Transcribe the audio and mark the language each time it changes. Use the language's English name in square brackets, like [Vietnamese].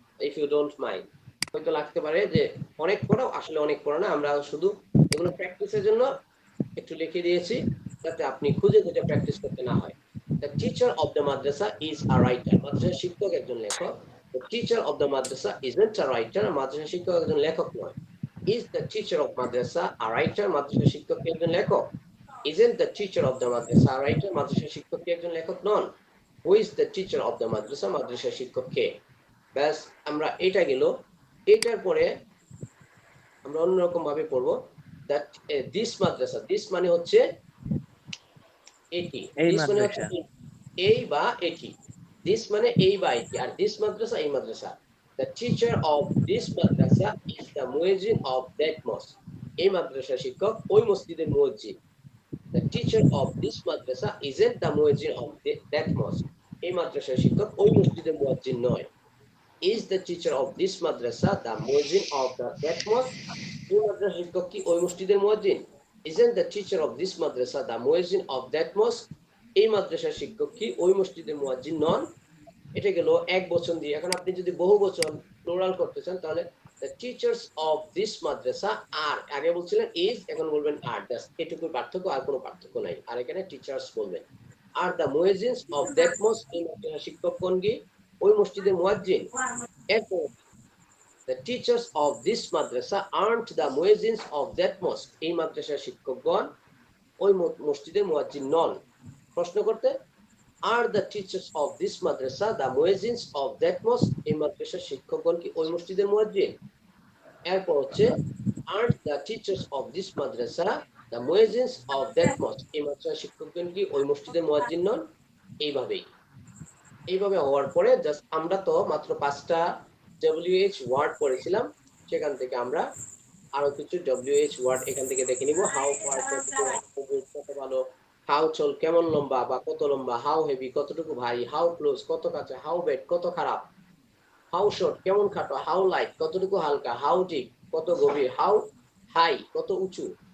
[English] if you don't mind, [Bangla] হয়তো লাগতে পারে যে অনেক পড়া, আসলে অনেক পড়া না, আমরা শুধু এগুলো প্র্যাকটিসের জন্য একটু লিখে দিয়েছি, যাতে আপনি খুঁজে খুঁজে প্র্যাকটিস করতে না হয়। [English] The teacher of the madrasa is a writer. [Bangla] মাদ্রাসা শিক্ষক একজন লেখক। [English] The teacher of the madrasa isn't a writer. [Bangla] মাদ্রাসা শিক্ষক একজন লেখক নয়। [English] Is the teacher of madrasa a writer? [Bangla] মাদ্রাসা শিক্ষক কি একজন লেখক? [English] Isn't the teacher of the madrasa a writer? [Bangla] মাদ্রাসা শিক্ষক কি একজন লেখক নন? [English] Who is the teacher of the madrasa? [Bangla] মাদ্রাসা শিক্ষক কে? ব্যাস, আমরা এটা গেল। এটার পরে আমরা অন্যরকম ভাবে পড়বো। [English] That this madrasa, this [Bangla] মানে হচ্ছে এটি, [English] this [Bangla] মানে হচ্ছে এই বা এটি, [English] this [Bangla] মানে এই বা এটি, আর [English] this madrasa [Bangla] এই মাদ্রাসা। [English] The teacher of this madrasa is the muezzin of that mosque. [Bangla] এই মাদ্রাসা শিক্ষক ওই মসজিদের মুয়াজ্জিন। [English] The teacher of this madrasa isn't the muezzin of that mosque. [Bangla] এই মাদ্রাসা শিক্ষক ওই মসজিদের মুয়াজ্জিন নয়। [English] Is the teacher of this madrasa the muezzin of that mosque? [Bangla] এই মাদ্রাসা শিক্ষক কি ওই মসজিদের মুয়াজ্জিন? [English] Isn't the teacher of this madrasa the muezzin of that mosque? [Bangla] এই মাদ্রাসা শিক্ষক কি ওই মসজিদের মুয়াজ্জিন নন? এটা গেল এক বচন দিয়ে। এখন আপনি যদি বহু বচন প্লুরাল করতে চান, তাহলে [English] the teachers of this madrasa are, [Bangla] আগে বলছিলেন [English] is, [Bangla] এখন বলবেন [English] are, [Bangla] জাস্ট এটুকুই পার্থক্য, আর কোনো পার্থক্য নাই। আর এখানে টিচার্স বলবেন। আর [English] the muezzins of that mosque, [Bangla] এই মাদ্রাসা শিক্ষক কোন কি ওই মসজিদের মুয়াজ্জিন। এরপর [English] the teachers of this madrasa aren't the muezzins of that mosque. [Bangla] এই মাদ্রাসার শিক্ষকগণ ওই মসজিদের মুয়াজ্জিন নন। প্রশ্ন করতে, [English] are the teachers of this madrasa the muezzins of that mosque? [Bangla] এই মাদ্রাসার শিক্ষকগণ কি ওই মসজিদের মুয়াজ্জিন? এরপর হচ্ছে [English] aren't the teachers of this madrasa the muezzins of that mosque? [Bangla] এই মাদ্রাসার শিক্ষকগণ কি ওই মসজিদের মুয়াজ্জিন নন? এইভাবে হওয়ার পরে জাস্ট আমরা তো মাত্র 5টা WH ওয়ার্ড পড়েছিলাম, সেখান থেকে আমরা আরো কিছু WH ওয়ার্ড এখান থেকে দেখে নিব। [English] how far [Bangla] কত ভালো, [English] how tall [Bangla] কেমন লম্বা বা কত লম্বা, [English] how heavy [Bangla] কতটুকু ভারী, [English] how close [Bangla] কত কাছে, [English] how bad [Bangla] কত খারাপ, [English] how short [Bangla] কেমন খাটো, [English] how light [Bangla] কতটুকু হালকা, [English] how deep [Bangla] কত গভীর, [English] how high [Bangla] কত উঁচু,